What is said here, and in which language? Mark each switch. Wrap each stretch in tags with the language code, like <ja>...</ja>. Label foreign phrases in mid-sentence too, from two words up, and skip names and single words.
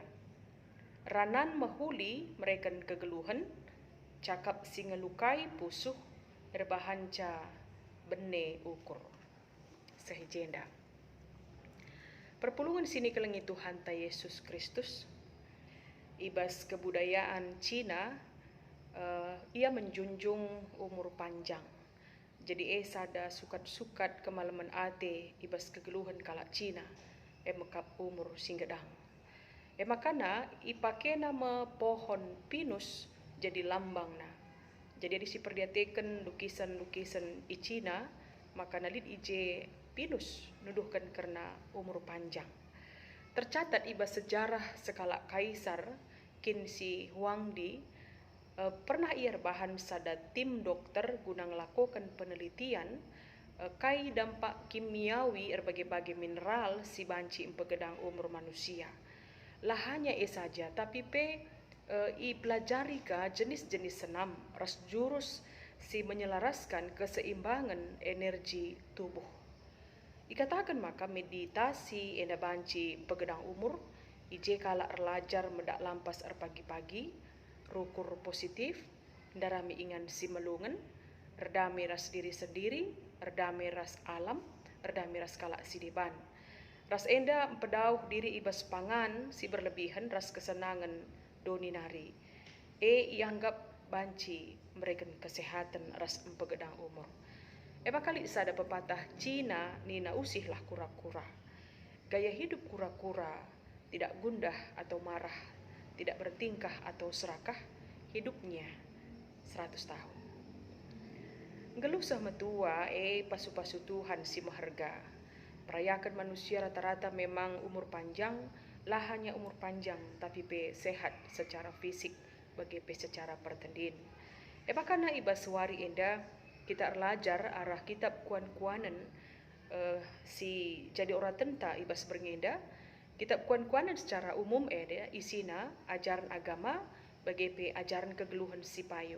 <btx>Ranan mahuli merekan kegeluhan, cakap singelukai pusuh erbahanca bene ukur. Sehijenda. Perpulungan sini kelengi Tuhan ta Yesus Kristus.</btx> <id>Ibas kebudayaan Cina, ia menjunjung umur panjang.</id> <btx>Jadi sada sukat-sukat kemalaman ate ibas kegeluhan kalak Cina mekap umur singgedang. Makana ipake nama pohon pinus jadi lambang na. Jadi diperdiatekan lukisan-lukisan i Cina, maka nalit ije pinus nuduhkan karena umur panjang. Tercatat ibas sejarah sekala kaisar kin si Huangdi pernah ia bahan sada tim dokter guna</btx> <id>melakukan penelitian</id> <btx>kai</btx> <id>dampak kimiawi berbagai-bagai mineral</id> <btx>si banci empegedang umur manusia. Lah hanya saja, tapi i pelajari ka jenis-jenis senam ras jurus si</btx> <id>menyelaraskan keseimbangan energi tubuh.</id> <btx>Ikatakan maka meditasi enda banci pegedang umur, ije kala erlajar medak lampas pagi-pagi, rukur positif, darami ingan si melungan, erdami ras</btx> <id>diri sendiri,</id> <btx>erdami ras alam, erdami ras kalak sidiban. Ras enda pedauh diri ibas pangan si berlebihan ras kesenangan doninari. Ianggap banci mereka kesehatan ras empegedang umur. Bakali sada pepatah Cina nina usihlah kura-kura.</btx> <id>Gaya hidup kura-kura tidak gundah atau marah, tidak bertingkah atau serakah, hidupnya 100 tahun.</id> <btx>Gelusah metua pasu-pasu Tuhan si maharga. Perayakan manusia rata-rata memang umur panjang, lah hanya umur panjang tapi sehat</btx> <id>secara fisik</id> <btx>bagi secara pertendin. Bakana ibas suari enda kita erlajar arah kitab kuan-kuanan si jadi orang tenta ibas bernginda. Kitab kuan-kuanan</btx> <id>secara umum</id> <btx>isina</btx> <id>ajaran agama</id> <btx>bagi ajaran kegeluhan si payo.</btx>